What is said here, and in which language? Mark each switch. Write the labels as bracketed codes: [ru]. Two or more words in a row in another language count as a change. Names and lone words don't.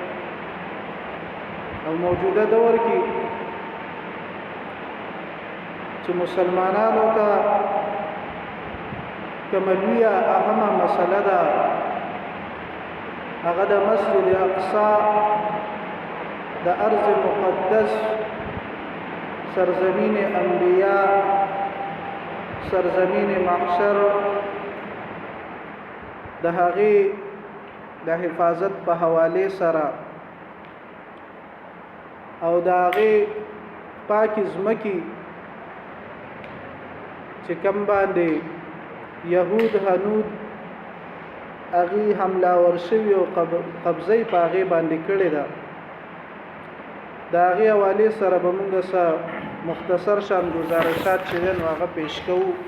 [ps] او موجوده دور کې چې مسلمانانو ته کومه لویه اهمه مسله ده، هغه د مسجد اقصی د ارض مقدس، سرزمین انبیاء، سرزمین محشر، د هغې د حفاظت په حوالې سره او د هغې پاکې ځمکې چې کوم باندې یهود هنود هغې حملاور شوي او قبضه یې په هغې باندې کړې ده، د هغې حوالې سره به موږ څه مختصر شان گزارشات چې دي نو هغه پیش کوو.